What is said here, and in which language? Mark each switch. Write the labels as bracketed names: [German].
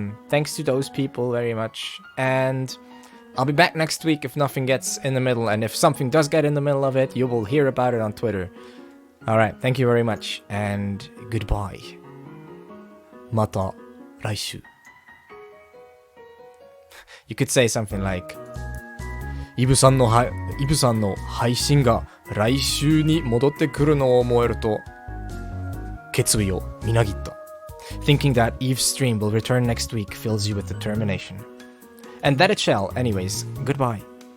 [English] Thanks to those people very much. And I'll be back next week if nothing gets in the middle, and if something does get in the middle of it, you will hear about it on Twitter. Alright, thank you very much, and goodbye. [Japanese] また来週. [English] You could say something like, [Japanese] イブさんの配信が来週に戻ってくるのを思えると決意をみなぎった。 [English] Thinking that Yves' stream will return next week fills you with determination. And that it shall, anyways. Goodbye.